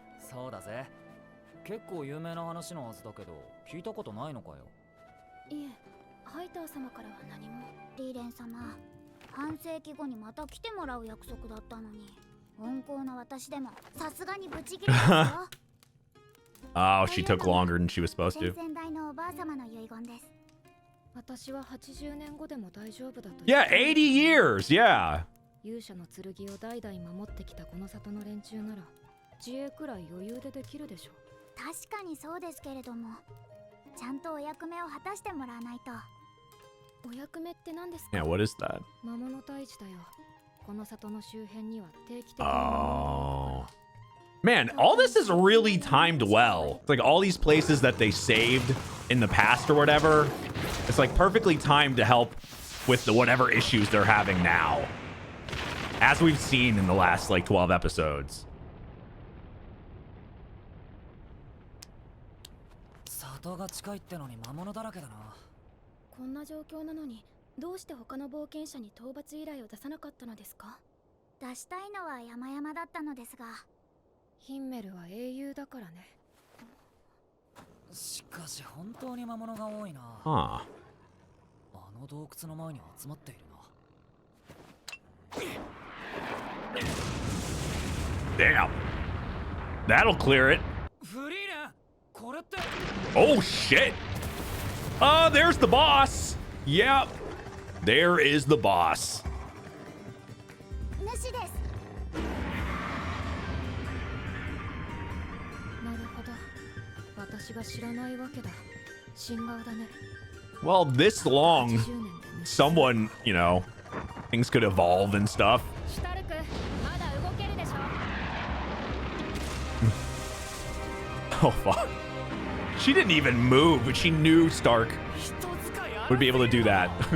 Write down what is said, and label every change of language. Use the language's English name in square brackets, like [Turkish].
[Japanese] そうだぜ。結構有名な話のはずだけど聞いたことないのかよ。いえ、ハイター様からは何も。リーレン様、半世紀後にまた来てもらう約束だったのに、温厚な私でもさすがにブチ切れですよ。 [English] Oh, she took longer than she was supposed to. [Japanese] 先代のおばあ様の遺言です。私は80年後でも大丈夫だと。 [English] Yeah, 80 years, yeah. [Japanese] 勇者の剣を代々守ってきたこの里の連中なら自衛くらい余裕でできるでしょ。確かにそうですけれども、ちゃんとお役目を果たしてもらわないと。お役目って何ですか？ [English] Yeah, what is that? [Japanese] 魔物退治だよ。この里の周辺には定期的に。 [English] Oh. Man, all this is really timed well. It's like all these places that they saved in the past or whatever. It's like perfectly timed to help with the whatever issues they're having now. As we've seen in the last like 12 episodes. [Japanese] 里が近いってのに魔物だらけだな。こんな状況なのにどうして他の冒険者に討伐依頼を出さなかったのですか？出したいのは山々だったのですが、ヒンメルは英雄だからね。しかし本当に魔物が多いな。 [English] Huh. [Japanese] あの洞窟の前に集まっているな。 [English] Damn. That'll clear it. [Japanese] フリーレン、これって。 [English] Oh shit. There's the boss. Yep. There is the boss. [Japanese] 主です。なるほど。私が知らないわけだ。新顔だね。 [English] Well, this long, [Japanese] 80年で主。 [English] someone, you know, things could evolve and stuff. [Japanese] シュタルク、まだ動けるでしょ。 [English] Oh fuck. She didn't even move, but she knew Stark would be able to do that.